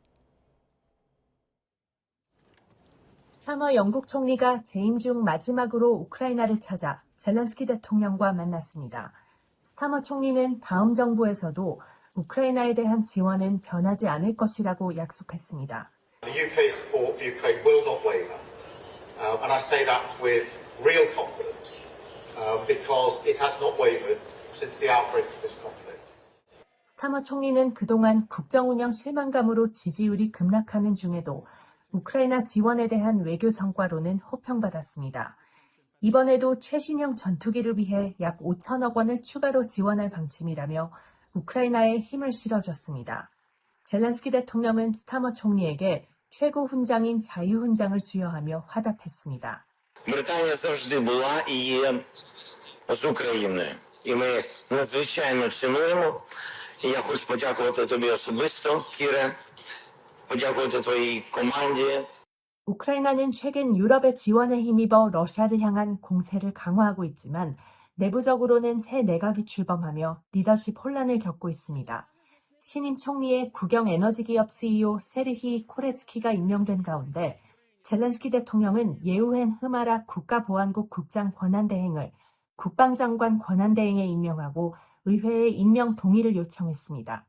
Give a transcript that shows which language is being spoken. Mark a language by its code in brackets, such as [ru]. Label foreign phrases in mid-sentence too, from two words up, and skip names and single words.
[ko] 스타머 영국 총리가 재임 중 마지막으로 우크라이나를 찾아 젤렌스키 대통령과 만났습니다. 스타머 총리는 다음 정부에서도 우크라이나에 대한 지원은 변하지 않을 것이라고 약속했습니다. [en] The UK's support for Ukraine will not waver, and I say that with real confidence, because it has not wavered since the outbreak of this conflict. [ko] 스타머 총리는 그동안 국정 운영 실망감으로 지지율이 급락하는 중에도 우크라이나 지원에 대한 외교 성과로는 호평받았습니다. 이번에도 최신형 전투기를 위해 약 5천억 원을 추가로 지원할 방침이라며 우크라이나에 힘을 실어줬습니다. 젤렌스키 대통령은 스타머 총리에게 최고 훈장인 자유훈장을 수여하며 화답했습니다. [uk] Британія завжди була і є з Україною. І ми надзвичайно цінуємо. І я хочу подякувати тобі особисто, Кіре, подякувати твоїй команді. [ko] 우크라이나는 최근 유럽의 지원에 힘입어 러시아를 향한 공세를 강화하고 있지만 내부적으로는 새 내각이 출범하며 리더십 혼란을 겪고 있습니다. 신임 총리의 국영에너지기업 CEO 세르히 코레츠키가 임명된 가운데 젤렌스키 대통령은 예우헨 흐마라 국가보안국 국장 권한대행을 국방장관 권한대행에 임명하고 의회에 임명 동의를 요청했습니다.